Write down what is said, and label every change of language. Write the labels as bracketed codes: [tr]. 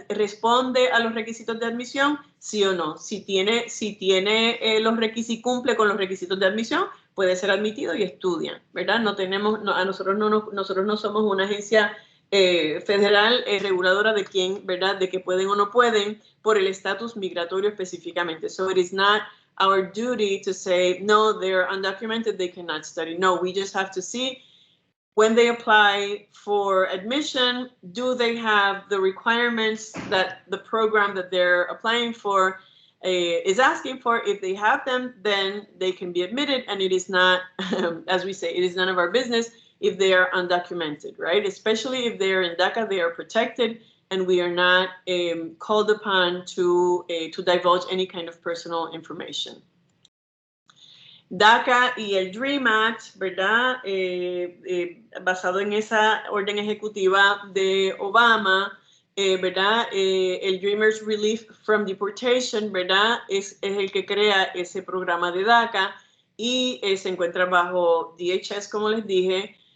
[es] Responde a los requisitos de admisión, sí o no. Si tiene los requisitos, cumple con los requisitos de admisión, puede ser admitido y estudia, ¿verdad? Nosotros no somos una agencia federal reguladora de quién, ¿verdad? De que pueden o no pueden por el estatus migratorio específicamente. [en] So it is not our duty to say, no, they're undocumented, they cannot study. No, we just have to see when they apply for admission, do they have the requirements that the program that they're applying for is asking for. If they have them, then they can be admitted, and it is not, as we say, it is none of our business if they are undocumented, right? Especially if they are in DACA, they are protected, and we are not called upon to divulge any kind of personal information. [es] DACA y el DREAM Act, ¿verdad? Basado en esa orden ejecutiva de Obama, ¿verdad? El Dreamers Relief from Deportation, ¿verdad? Es el que crea ese programa de DACA y se encuentra bajo DHS, como les dije.